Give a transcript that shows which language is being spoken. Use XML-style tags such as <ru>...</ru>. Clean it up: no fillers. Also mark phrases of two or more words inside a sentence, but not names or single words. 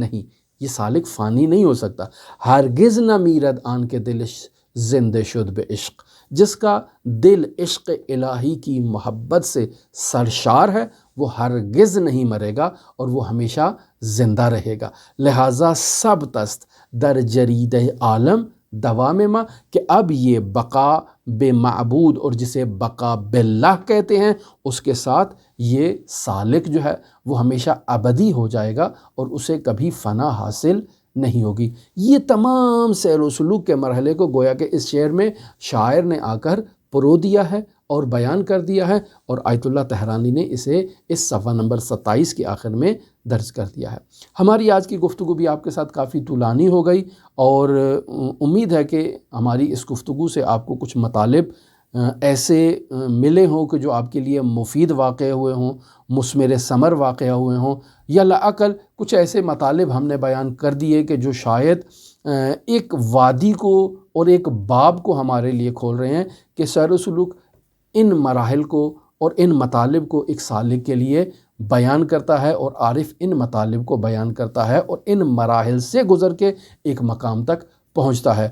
<ur>نہیں، یہ سالک فانی نہیں ہو سکتا۔</ur> <fa>ہرگز نہ میرد آن کے دل زندہ شد بے عشق،</fa> <ur>جس کا دل عشق الہی کی محبت سے سرشار ہے، وہ ہرگز نہیں مرے گا اور وہ ہمیشہ زندہ رہے گا۔</ur> <fa>لہٰذا سب تست در جرید عالم دوام ما،</fa> <ur>کہ اب یہ بقا بے معبود اور جسے بقا باللہ کہتے ہیں، اس کے ساتھ یہ سالک جو ہے وہ ہمیشہ ابدی ہو جائے گا اور اسے کبھی فنا حاصل نہیں ہوگی۔ یہ تمام سیر و سلوک کے مرحلے کو گویا کہ اس شعر میں شاعر نے آ کر پرو دیا ہے اور بیان کر دیا ہے، اور آیت اللہ طہرانی نے اسے اس صفحہ نمبر 27 کے آخر میں درج کر دیا ہے۔ ہماری آج کی گفتگو بھی آپ کے ساتھ کافی طولانی ہو گئی، اور امید ہے کہ ہماری اس گفتگو سے آپ کو کچھ مطالب ایسے ملے ہوں کہ جو آپ کے لیے مفید واقع ہوئے ہوں، مثمر ثمر واقع ہوئے ہوں، یا لااقل کچھ ایسے مطالب ہم نے بیان کر دیے کہ جو شاید ایک وادی کو اور ایک باب کو ہمارے لیے کھول رہے ہیں کہ سیر و سلوک ان مراحل کو اور ان مطالب کو ایک سالک کے لیے بیان کرتا ہے، اور عارف ان مطالب کو بیان کرتا ہے اور ان مراحل سے گزر کے ایک مقام تک پہنچتا ہے۔</ur>